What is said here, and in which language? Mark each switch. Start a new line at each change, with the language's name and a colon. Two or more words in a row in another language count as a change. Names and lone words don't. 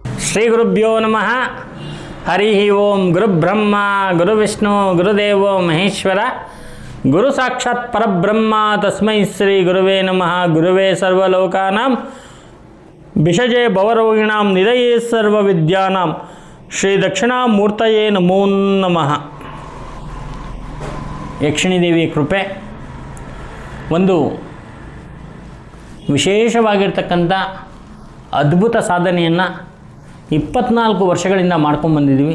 Sanskrit: ಶ್ರೀ ಗುರುಭ್ಯೋ ನಮಃ. ಹರಿ ಓಂ. ಗುರುಬ್ರಹ್ಮ ಗುರುವಿಷ್ಣು ಗುರುದೇವೋ ಮಹೇಶ್ವರ, ಗುರು ಸಾಕ್ಷಾತ್ ಪರಬ್ರಹ್ಮ ತಸ್ಮೈ ಶ್ರೀ ಗುರುವೇ ನಮಃ. ಗುರುವೇ ಸರ್ವಲೋಕಾನಾಂ ಭಿಷಜೇ ಭವರೋಗಿಣಾಂ ನಿಧಯೇ ಸರ್ವವಿದ್ಯಾನಾಂ ಶ್ರೀ ದಕ್ಷಿಣಾಮೂರ್ತಯೇ ನಮೋ ನಮಃ.
Kannada: ಯಕ್ಷಿಣಿ ದೇವಿಯ ಕೃಪೆ ಒಂದು ವಿಶೇಷವಾಗಿರ್ತಕ್ಕಂಥ ಅದ್ಭುತ ಸಾಧನೆಯನ್ನು 24 ವರ್ಷಗಳಿಂದ ಮಾಡ್ಕೊಂಡ್ಬಂದಿದ್ದೀವಿ.